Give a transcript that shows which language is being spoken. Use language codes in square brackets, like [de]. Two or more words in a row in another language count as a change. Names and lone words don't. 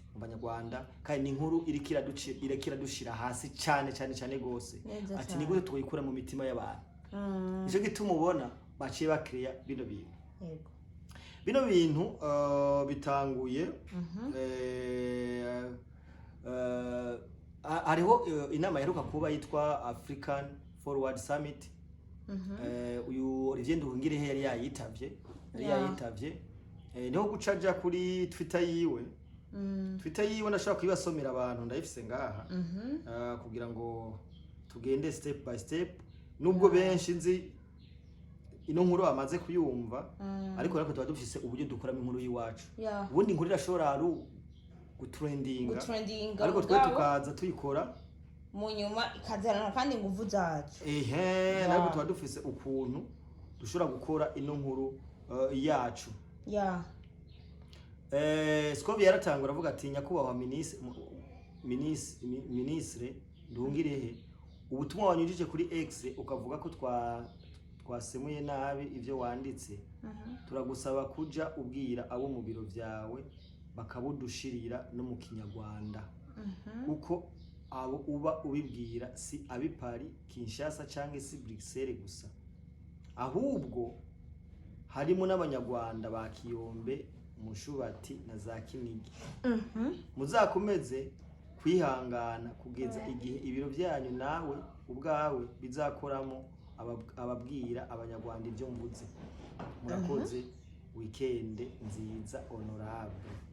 [rn] mu banyarwanda kandi ni inkuru irekira dushira hasi cyane gose ati ni gute twikura mu mitima y'abantu ico gituma ubona baciye bakreya bino bintu bino bintu bitanguye hariho inama yaheruka kuba yitwa African Forward Summit uyu Olivier Nduhungirehe yari yayitavye niho gucaja kuri Twitter yiwe ndashaka kwibasomera abantu ndayifise ngaha kugira ngo tugende [en] step by step [rn] nubwo benshi nzi ino nkuru bamaze kuyumva ariko nako tuba dufise uburyo dukoramo inkuru yiwacu ubundi inkuru irashobora gutrendinga ariko twe tukaza tuyikora mu nyuma ikazana kandi nguvu zacu nako tuba dufise ukuntu dushobora gukora ino nkuru yacu Scovia yaratangura avuga ati nyakubahwa ministre Nduhungirehe ubutumwa wanyujije kuri X ukavuga ko twasemuye nabi ivyo wanditse turagusaba kuja ubwira abo mu biro vyawe bakabudushirira no mu Kinyarwanda uko abo uba ubibwira si abipari Kinshasa canke si Bruxelles gusa ahubwo harimo n'abanyarwanda ba Kiyombe Mushubati na za Kinigi muzakomeze kwihangana kugeza igihe ibiro byanyu nawe ubwawe bizakoramo ababwira abanyarwanda ibyo mvuze murakoze weekend nziza honorable